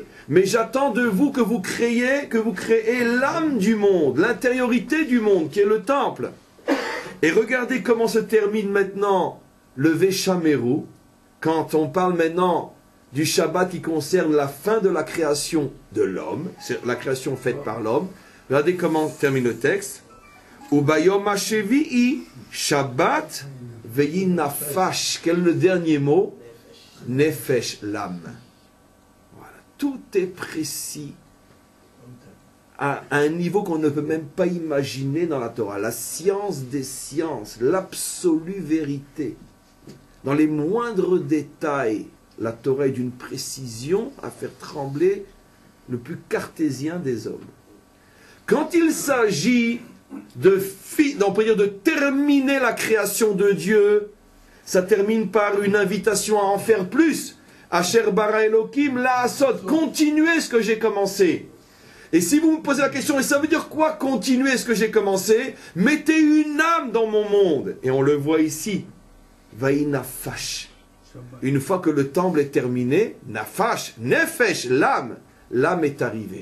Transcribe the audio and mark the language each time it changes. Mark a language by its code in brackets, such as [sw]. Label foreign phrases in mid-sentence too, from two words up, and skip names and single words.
[fr] Mais j'attends de vous que vous créez l'âme du monde, l'intériorité du monde, qui est le temple. Et regardez comment se termine maintenant le Veshameru, quand on parle maintenant du Shabbat qui concerne la fin de la création de l'homme, c'est la création faite par l'homme. Regardez comment termine le texte. [he] וביום השביעי שבת וי נפש. [fr] Quel est le dernier mot? Nefesh, l'âme. Voilà. Tout est précis à un niveau qu'on ne peut même pas imaginer dans la Torah. La science des sciences, l'absolue vérité. Dans les moindres détails, la Torah est d'une précision à faire trembler le plus cartésien des hommes. Quand il s'agit on peut dire de terminer la création de Dieu, ça termine par une invitation à en faire plus. [he] אשר ברא אלהים לעשות, [fr] continuez ce que j'ai commencé. Et si vous me posez la question, et ça veut dire quoi continuer ce que j'ai commencé? Mettez une âme dans mon monde. Et on le voit ici. [he] ויי נפש. [fr] Une fois que le temple est terminé, [he] נפש, נפש, [fr] l'âme est arrivée.